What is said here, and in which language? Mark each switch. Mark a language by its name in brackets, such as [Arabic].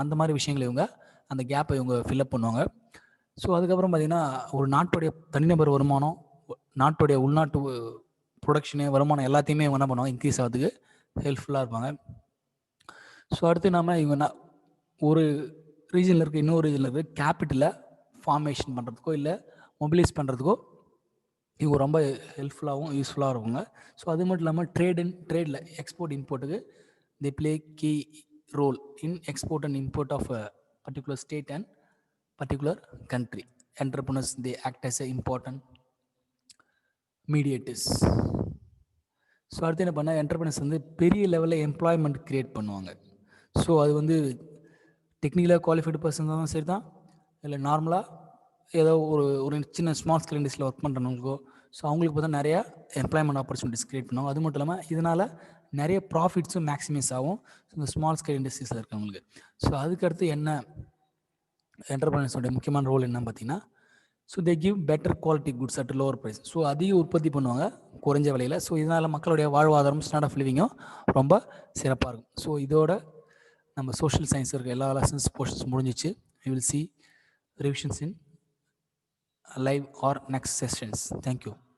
[Tamil] அந்த மாதிரி விஷயங்களை இவங்க அந்த கேப்பை இவங்க ஃபில்அப் பண்ணுவாங்க. ஸோ அதுக்கப்புறம் பார்த்திங்கன்னா ஒரு நாட்டுடைய தனிநபர் வருமானம், நாட்டுடைய உள்நாட்டு ப்ரொடக்ஷனு, வருமானம் எல்லாத்தையுமே என்ன பண்ணுவாங்க, இன்க்ரீஸ் ஆகிறதுக்கு ஹெல்ப்ஃபுல்லாக இருப்பாங்க. ஸோ அடுத்து இவங்க ஒரு ரீஜனில் இருக்க இன்னொரு ரீஜனில் இருக்க கேபிட்டலை ஃபார்மேஷன் பண்ணுறதுக்கோ இல்லை மொபிலைஸ் பண்ணுறதுக்கோ இவங்க ரொம்ப ஹெல்ப்ஃபுல்லாகவும் யூஸ்ஃபுல்லாக இருக்குங்க. ஸோ அது மட்டும் இல்லாமல் ட்ரேடில் export இம்போர்ட்டுக்கு [English] they play key role in export and import of a particular state and particular country. Entrepreneurs, they act as a important mediators. [Tamil] So அடுத்து என்ன பண்ணால் என்டர்பிரினர்ஸ் வந்து பெரிய லெவலில் எம்ப்ளாய்மெண்ட் க்ரியேட் பண்ணுவாங்க. ஸோ அது வந்து டெக்னிக்கலாக குவாலிஃபைடு பர்சன் தான் சரி தான், இல்லை நார்மலாக ஏதோ ஒரு சின்ன ஸ்மால் ஸ்கேல் இண்டஸ்ட்ரியில் ஒர்க் பண்ணுறவங்களுக்கோ, ஸோ அவங்களுக்கு பார்த்தா நிறையா எம்ப்ளாய்மெண்ட் ஆப்பர்ச்சுனிட்டிஸ் க்ரியேட் பண்ணுவாங்க. அது மட்டும் இல்லாமல் இதனால் நிறைய ப்ராஃபிட்ஸும் மேக்ஸிமைஸ் ஆகும் இந்த ஸ்மால் ஸ்கேல் இண்டஸ்ட்ரீஸில் இருக்கவங்களுக்கு. ஸோ அதுக்கடுத்து என்ன என்டர்பிரைனர்ஸோட முக்கியமான ரோல் என்னன்னு பார்த்தீங்கன்னா, so [English] They give better quality goods at lower price. [Tamil] So அதிக உற்பத்தி பண்ணுவாங்க குறைஞ்ச விலையில். ஸோ இதனால் மக்களுடைய வாழ்வாதாரம், ஸ்டாண்டர்ட் ஆஃப் லிவிங்கும் ரொம்ப சிறப்பாக இருக்கும். ஸோ இதோட நம்ம சோஷியல் சயின்ஸ் இருக்க எல்லா லெசன்ஸ் போர்ஷன்ஸ் முடிஞ்சிச்சு. [English] We will see revisions in live or next sessions. Thank you.